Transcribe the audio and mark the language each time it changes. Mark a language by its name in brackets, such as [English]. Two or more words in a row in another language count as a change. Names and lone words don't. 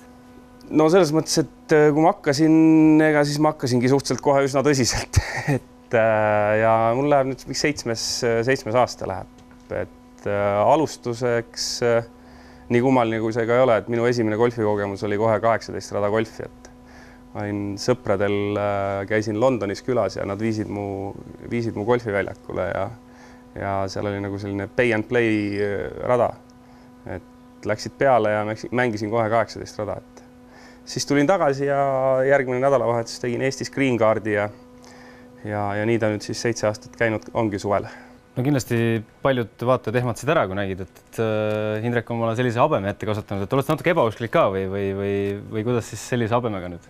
[Estonian] No selles mõttes, et kui ma hakkasin, siis ma hakkasingi suhteliselt kohe üsna tõsiselt, ja mul läheb nüüd seitsmes aasta läheb, et alustuseks nii kummaline kui see ka ei ole, et minu esimene golfikogemus oli kohe 18 rada golfi, et ma olin sõpradel, käisin Londonis külas ja nad viisid mu golfiväljakule ja seal oli nagu selline [English] pay and play [Estonian] rada, et läksid peale ja mängisin kohe 18 rada, et siis tulin tagasi ja järgmine nädalavahetus tegin Eestis [English] green card'i [Estonian] ja nii ta nüüd siis 7 aastat käinud ongi suvel. No kindlasti paljud vaatajad ehmatasid ära, kui nägid, et Indrek on mulle sellise habeme ette kasvatanud, et oled natuke ebausklik ka või kuidas siis sellise habemega nüüd?